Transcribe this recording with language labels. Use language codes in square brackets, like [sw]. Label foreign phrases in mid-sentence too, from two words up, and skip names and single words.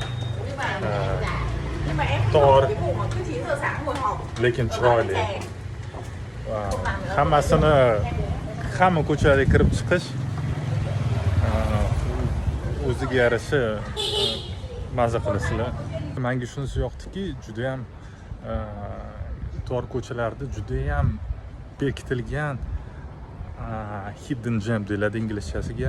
[vi] Nhưng mà em [uz] Tor. [vi] cái vụ mà cứ 9 giờ sáng ngồi họp. [uz] Lekin chiroyli. Hammasini hamma ko'chalarga kirib chiqish o'ziga yarasha mazza qilasizlar. Menga shunisi yoqdiki, juda ham tor ko'chalarda juda ham bekitilgan [en] hidden gem [uz] deyiladi inglizchasiga.